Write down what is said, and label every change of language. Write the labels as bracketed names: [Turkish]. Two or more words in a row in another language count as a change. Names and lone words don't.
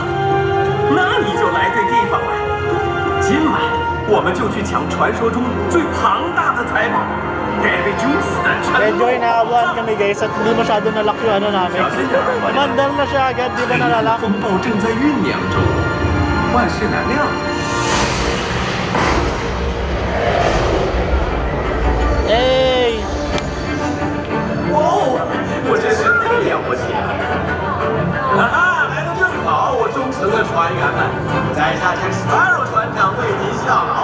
[Chinese] 那你就来对地方了。今晚我们就去抢传说中最庞大的财宝 ——Davy Jones 的沉 [Filipino] Medyo [Chinese] 落宝 [Filipino] inaabuhan [Chinese] 藏。 [Filipino] kami guys at hindi masyado nalak yung ano namin. [Chinese] 小心点儿，我 [Filipino] Mandar na siya agad, di ba nalalak? [Chinese] 风暴正在酝酿中，万事难料。 Hey! 哦，我真是太了不起了！哈哈，来的正好，我忠诚的船员们，在下这 Sparrow 船长为您效劳。